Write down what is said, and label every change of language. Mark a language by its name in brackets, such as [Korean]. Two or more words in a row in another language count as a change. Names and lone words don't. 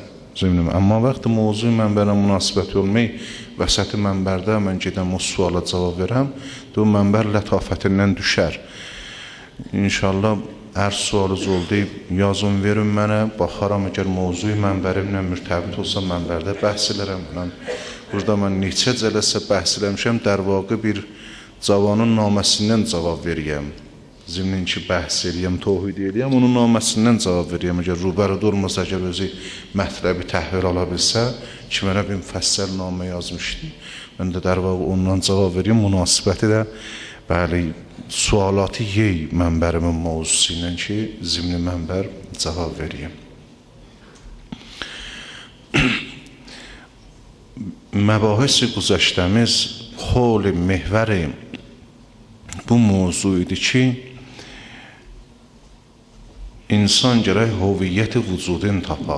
[Azerbaijani] Amma vaxtı mövzuyu mənbərlə münasibəti olmayı, vəsəti mənbərdə mən gedəm o suala cavab verəm, o mənbər lətafətindən düşər. İnşallah, hər sualınız oldu, yazın verin mənə, baxaram, əgər mövzuyu mənbərimlə mürtəbit olsa, mənbərdə bəhs elərəm. Burada mən neçə cələsə bəhs eləmişəm, [Persian] در واقع [Azerbaijani] bir cavanın naməsindən cavab veriyəm. Zimnin ki, bəhs eləyəm, tohid eləyəm, onun naməsindən cavab veriyəm. Əgər rubərid olmasa, əgər özü mətləbi təhvil ala bilsə, ki, mənə bir müfəssəl namə yazmışdı. Mən də [Persian] در واقع [Azerbaijani] ondan cavab veriyəm, münasibəti də, bəli, sualatı yey mənbərimin mövzusu ilə ki, zimni mənbər cavab veriyəm. Məbahis güzəştəmiz xol mehvəri bu mövzu idi ki, İnsan gərək hüviyyət-i vücudun tapa.